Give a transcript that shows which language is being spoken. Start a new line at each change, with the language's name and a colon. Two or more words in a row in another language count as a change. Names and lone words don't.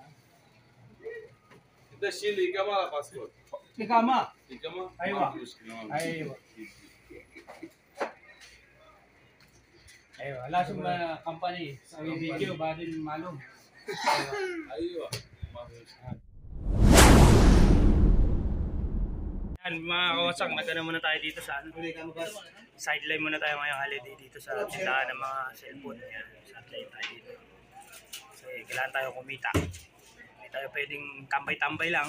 Arabic: أنت شيل إقامة على باسبورت. إقامة إقامة. أيوة. ما في مشكلة. ما في مشكلة. ايوه ايوه لازم كمباني سوي فيديو بعدين معلوم أيوة. ما في مشكلة.
Filipino: Yan, mga kawasak, nagano muna tayo dito sa sideline muna tayo ngayong holiday dito sa tindahan ng mga cellphone. Yan, sideline tayo dito. Kasi kailangan tayo kumita. Hindi tayo pwedeng tambay-tambay lang.